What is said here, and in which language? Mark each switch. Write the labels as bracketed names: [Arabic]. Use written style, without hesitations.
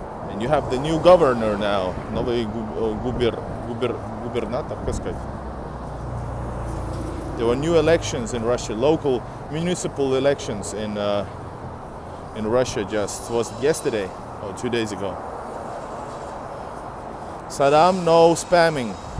[English] And you have the new governor now. [Russian] Новый губернатор, как сказать? [English] There were new elections in Russia, local municipal elections in Russia was yesterday or 2 days ago. Saddam, no spamming.